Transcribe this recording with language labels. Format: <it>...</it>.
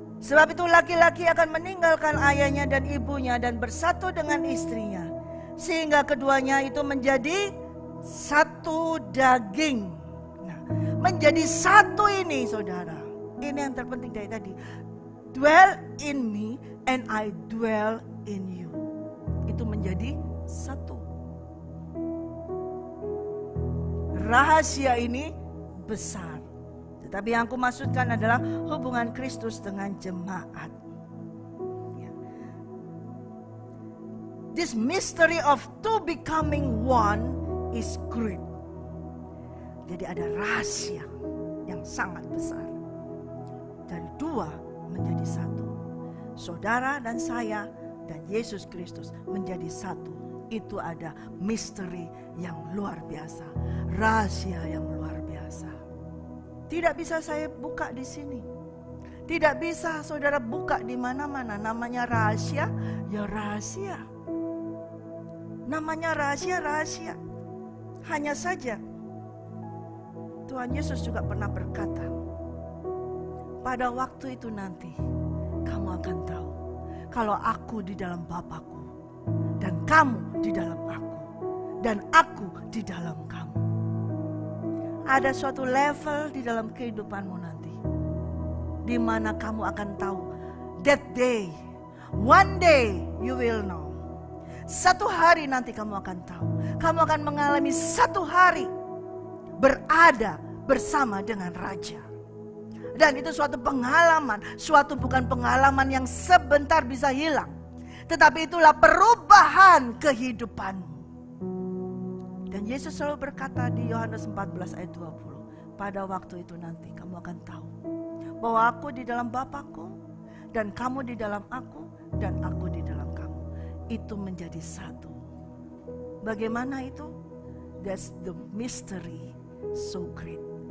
<id>Sebab itu laki-laki akan meninggalkan ayahnya dan ibunya dan bersatu dengan istrinya, sehingga keduanya itu menjadi satu daging. Nah, menjadi satu ini saudara, ini yang terpenting dari tadi.</id> <en>Dwell in me and I dwell in you.</en> <id>Itu menjadi satu. Rahasia ini besar. Tetapi yang aku maksudkan adalah hubungan Kristus dengan jemaat.</id> <en>This mystery of two becoming one is great.</en> <id>Jadi ada rahasia yang sangat besar. Dari dua menjadi satu. Saudara dan saya dan Yesus Kristus menjadi satu. Itu ada misteri yang luar biasa. Rahasia yang luar biasa. Tidak bisa saya buka di sini. Tidak bisa saudara buka di mana-mana. Namanya rahasia, ya rahasia. Namanya rahasia, rahasia. Hanya saja Tuhan Yesus juga pernah berkata, pada waktu itu nanti kamu akan tahu kalau aku di dalam Bapa-Ku dan kamu di dalam aku dan aku di dalam kamu. Ada suatu level di dalam kehidupanmu nanti, di mana kamu akan tahu.</id> <en>That day, one day you will know.</en> <id>Satu hari nanti kamu akan tahu. Kamu akan mengalami satu hari berada bersama dengan Raja. Dan itu suatu pengalaman, suatu bukan pengalaman yang sebentar bisa hilang. Tetapi itulah perubahan kehidupanmu. Dan Yesus selalu berkata di Yohanes 14 ayat 20, pada waktu itu nanti kamu akan tahu bahwa aku di dalam Bapa-Ku dan kamu di dalam aku dan aku di dalam kamu. Itu menjadi satu. Bagaimana itu?</id> <en>That's the mystery so great.</en>